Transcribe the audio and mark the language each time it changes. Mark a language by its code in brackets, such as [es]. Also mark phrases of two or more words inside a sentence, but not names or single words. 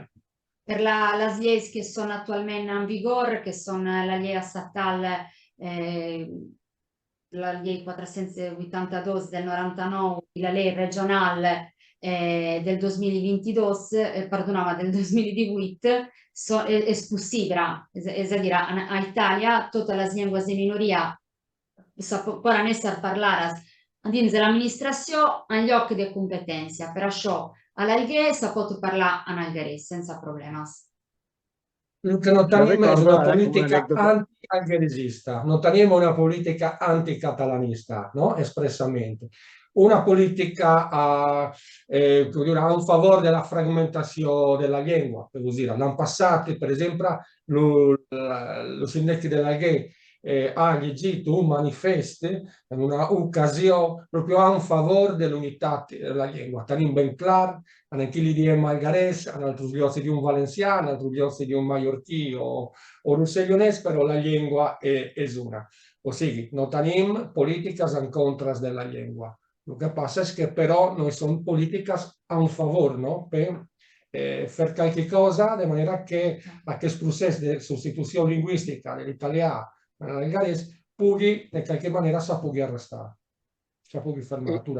[ca] Per les lleis que són actualment en vigor, que són la llei estatal, la llei 482 del 99 i la llei regional del 2022, perdonava, del 2018, és possible, és a dir, a Itàlia totes les llengües de minoria poden ser parlades dins de l'administració en lloc de competència. Per això a l'Alguer si pot parlar en algarès sense problemes. El que no tenim és una política anti-algaresista, no tenim una política anticatalanista, no? [it] Espressamente. Una politica a favore della frammentazione della lingua, per dire. L'anno passato, per esempio, lo sindaco dell'Alguer ha legito un manifesto in una occasione proprio a favore dell'unità della lingua. [ca] Tenim ben clar, en aquí li diem algarès, en altres llocs di un valencià, en altres llocs di un mallorquí o rossellonès, però la llengua és una. O sigui, no tenim polítiques en contra della llengua. El que passa és que però no són polítiques a favor, no?, per fer qualque cosa de manera que aquest procés de substitució lingüística de l'italià en l'algarès pugui, de qualque manera, se pugui arrestar, se pugui fer aturar.